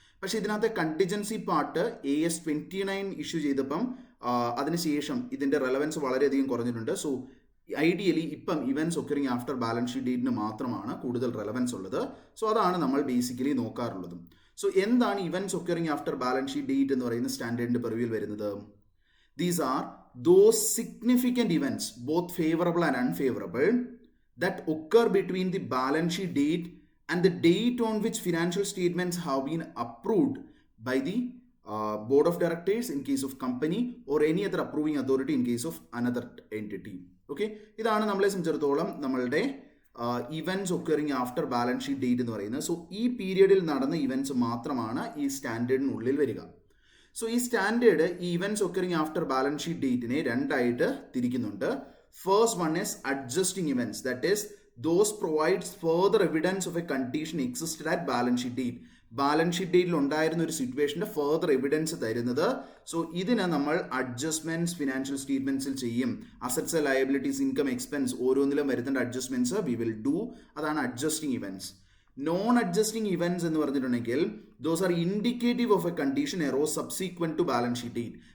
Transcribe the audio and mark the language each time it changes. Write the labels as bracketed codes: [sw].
[ml] പക്ഷെ ഇതിനകത്തെ contingency part AS29 issue ചെയ്തപ്പം അതിനുശേഷം ഇതിന്റെ റെലവൻസ് വളരെയധികം കുറഞ്ഞിട്ടുണ്ട്. സോ ഐഡിയലി ഇപ്പം events occurring after balance sheet ഡേറ്റിന് മാത്രമാണ് കൂടുതൽ റെലവൻസ് ഉള്ളത്. സോ അതാണ് നമ്മൾ ബേസിക്കലി നോക്കാറുള്ളത്. സോ എന്താണ് events occurring after balance sheet date എന്ന് പറയുന്ന സ്റ്റാൻഡേർഡിന്റെ പെർവ്യൂവിൽ വരുന്നത്? [en] These are those significant events, both favourable and unfavourable, that occur between the balance sheet date and the date on which financial statements have been approved by the board of directors in case of company or any other approving authority in case of another entity. [ml] Okay, ഇതാണ് നമ്മളെ സംബന്ധിച്ചിടത്തോളം നമ്മളുടെ events occurring after balance sheet date എന്ന് പറയുന്നത്. So ഈ പീരിയഡിൽ നടന്ന events മാത്രമാണ് ഈ സ്റ്റാൻഡേർഡിനുള്ളിൽ വരിക. സോ ഈ സ്റ്റാൻഡേർഡ് ഈ events occurring after balance sheet ഡേറ്റിനെ രണ്ടായിട്ട് തിരിക്കുന്നുണ്ട്. [en] First one is adjusting events, that is those provides further evidence of a condition existed at balance sheet date. [ml] Balance sheet ഡേറ്റിൽ ഉണ്ടായിരുന്ന ഒരു സിറ്റുവേഷന്റെ ഫർദർ എവിഡൻസ് തരുന്നത്. So ഇതിന് നമ്മൾ adjustments financial സ്റ്റേറ്റ്മെന്റ്സിൽ ചെയ്യും. Assets, liabilities, income, expense ഓരോന്നിലും വരുന്ന adjustments [en] We will do. [ml] അതാണ് adjusting events. Non adjusting events എന്ന് പറഞ്ഞിട്ടുണ്ടെങ്കിൽ [en] Those are indicative of a condition arose subsequent to balance sheet date.